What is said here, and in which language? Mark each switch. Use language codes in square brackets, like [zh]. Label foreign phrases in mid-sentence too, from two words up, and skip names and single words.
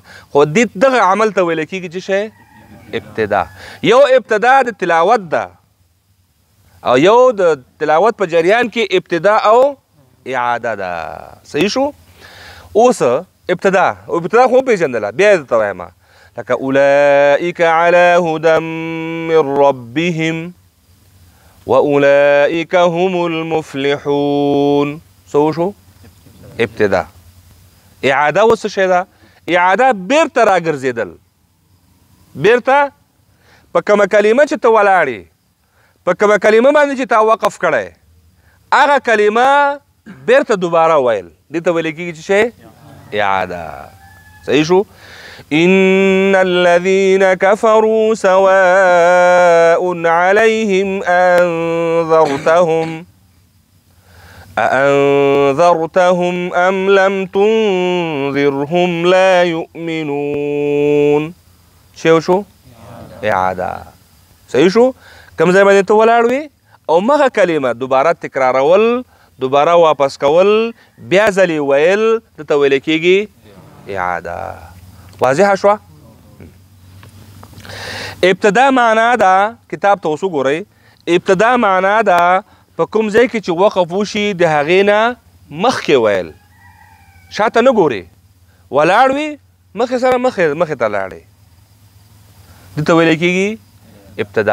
[ps] خو دغه عمل ته ویل کېږي چې شی ابتدا. یو ابتدا د تلاوت ده او یو د تلاوت په جریان کې ابتدا او اعاده ده. صحیح شو؟ اوس ابتدا خو پېژندله، بیا یې درته وایم لکه [ar] اولئک علی هدى من ربهم واولئک هم المفلحون. [ps] څه وشو؟ ابتدا. اعاده اوس څه شی ده؟ اعاده بیرته راګرځېدل، بیرته په کومه کلمه چې ته ولاړې، په کومه کلمه باندې چې تا وقف کړی، هغه کلمه بیرته دوباره ویل، دې ته ویل کېږي چې شی اعاده. صحیح شو؟ [ar] إن الذين كفروا سواء عليهم أأنذرتهم أم لم تنذرهم لا يؤمنون. [ps] شو؟ إعادة. صحیح شو؟ کوم ځای باندې ته ولاړ وې او مغه کلمه دوباره تکرارول، دوباره واپس کول، بیا ځلې ویل، دته ویل کېږي اعاده. واضحه شوه؟ ابتدا معنا ده، کتاب ته اوس وګورئ، ابتدا معنا ده په کوم ځای کې چې وقف وشي د هغې نه مخکې ویل، شاته نه ګورې، ولاړ وي مخې سره مخې ته لاړې، دته ویل کېږي ابتدا.